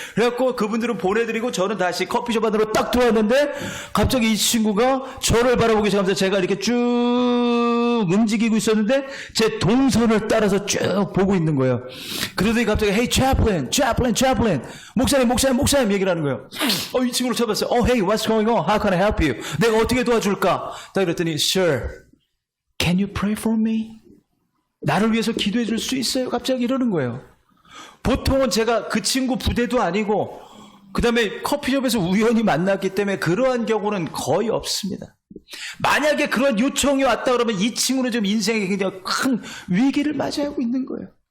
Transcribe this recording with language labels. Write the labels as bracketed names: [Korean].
[Korean] 그래갖고 그분들은 보내드리고 저는 다시 커피숍 안으로 딱 들어왔는데 갑자기 이 친구가 저를 바라보기 시작하면서 제가 이렇게 쭉 움직이고 있었는데 제 동선을 따라서 쭉 보고 있는 거예요. 그러더니 갑자기 [English] Hey, chaplain. [Korean] 목사님 얘기를 하는 거예요. 이 친구를 쳐봤어요. [English] Hey, what's going on? How can I help you? [Korean] 내가 어떻게 도와줄까? [English] 딱 그랬더니 Sir, can you pray for me? [Korean] 나를 위해서 기도해 줄 수 있어요? 갑자기 이러는 거예요. 보통은 제가 그 친구 부대도 아니고 그 다음에 커피숍에서 우연히 만났기 때문에 그러한 경우는 거의 없습니다. 만약에 그런 요청이 왔다 그러면 이 친구는 좀 인생에 굉장히 큰 위기를 맞이하고 있는 거예요.